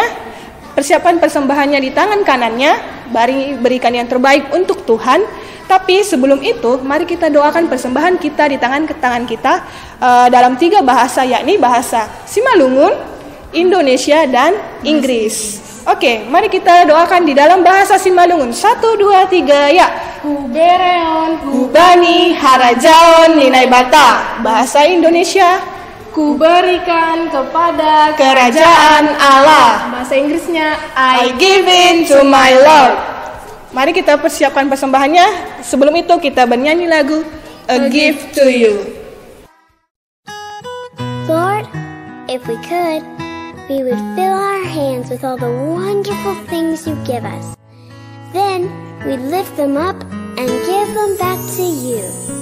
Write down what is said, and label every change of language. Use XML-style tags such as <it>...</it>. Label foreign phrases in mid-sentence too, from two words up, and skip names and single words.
<id>Persiapkan persembahannya di tangan kanannya. Berikan yang terbaik untuk Tuhan. Tapi sebelum itu, mari kita doakan persembahan kita di tangan kita dalam 3 bahasa, yakni bahasa Simalungun, Indonesia, dan Inggris. Oke, mari kita doakan di dalam bahasa Simalungun. 1, 2, 3, ya.</id> <bts>Kubereon, kubani, harajaon, ninai bata.</bts> <id>Bahasa Indonesia, kuberikan kepada kerajaan Allah. Bahasa Inggrisnya,</id> <en>I give in to my Lord.</en> <id>Mari kita persiapkan persembahannya. Sebelum itu kita bernyanyi lagu A Gift to You.</id> <en>Lord, if we could, we would fill our hands with all the wonderful things you give us. Then we'd lift them up and give them back to you.</en>